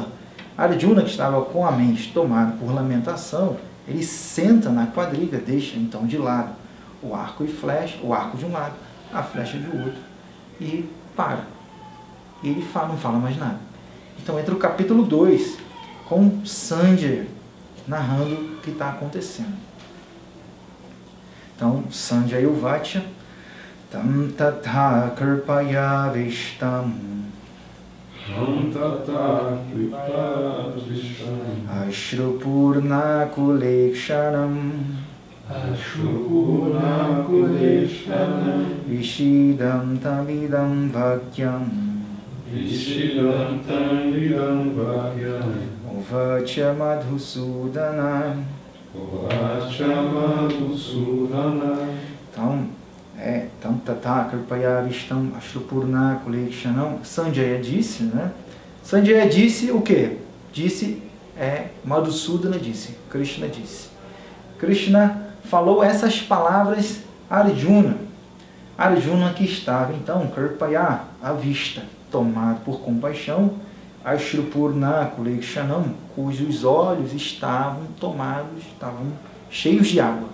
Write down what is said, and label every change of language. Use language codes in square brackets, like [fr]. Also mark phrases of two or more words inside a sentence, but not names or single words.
[pt] Arjuna, que estava com a mente tomada por lamentação, ele senta na quadriga, deixa então de lado o arco e flecha, o arco de um lado, a flecha de outro, e para. E ele não fala mais nada. Então entra o capítulo 2, com Sanjaya narrando o que está acontecendo. Então, [sa] सञ्जय उवाच तं तथा कृपया विष्टम् अश्रुपूर्ण कुलेक्षणम् विषीदं तमिदं वाक्यम् उवाच मधुसूदन. Então, तत कृपया विष्टम् अश्रुपूर्ण कुलेक्षणम्. [pt] Sanjaya disse, né? Sanjaya disse o quê? Madhusudana disse, Krishna disse. Krishna falou essas palavras a Arjuna. Arjuna que estava, então, kripaya, à vista, tomado por compaixão, [sa] अश्रुपूर्ण कुलेक्षणम्, [pt] cujos olhos estavam cheios de água.